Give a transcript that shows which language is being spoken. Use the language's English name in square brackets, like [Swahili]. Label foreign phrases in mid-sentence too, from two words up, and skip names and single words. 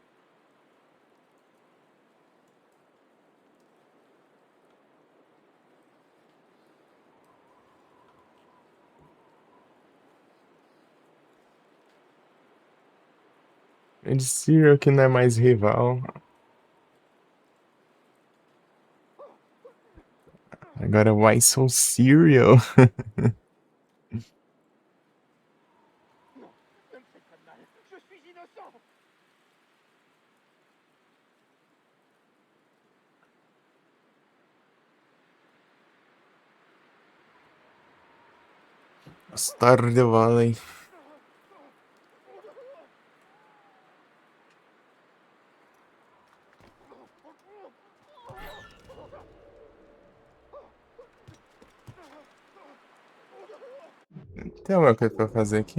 [Portuguese] Grande Cyril que não é mais rival. Agora Why So Serial? [French] Non, ne me faites pas de mal. Je suis innocent. Stardew Valley. [Portuguese] Tem alguma coisa pra fazer aqui?